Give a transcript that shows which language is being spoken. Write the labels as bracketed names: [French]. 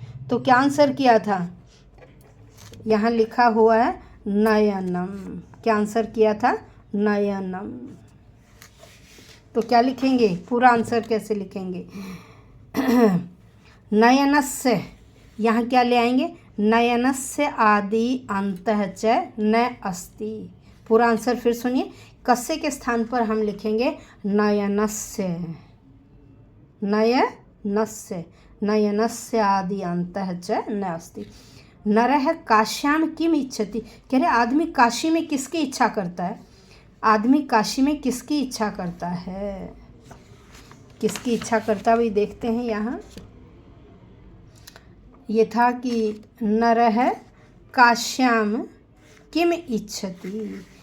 [Hindi] तो क्या आंसर किया था? यहाँ लिखा हुआ है नयनम। क्या आंसर किया था? नयनम। तो क्या लिखेंगे? पूरा आंसर कैसे लिखेंगे? नयनस्य, यहाँ क्या ले आएंगे? [Sanskrit] नयनस्य आदि अंतः च न अस्ति। [Hindi] पूरा आंसर फिर सुनिए, कस्य के स्थान पर हम लिखेंगे नयनस्य। [Sanskrit] नयनस्य, नयनस्य आदि अंतः च न अस्ति। नरः काश्याम किम इच्छति, [Hindi] कह रहे आदमी काशी में किसकी इच्छा करता है? आदमी काशी में किसकी इच्छा करता है? किसकी इच्छा करता है वही देखते हैं। यहाँ ये था कि [Sanskrit] नरः काश्याम किम इच्छति।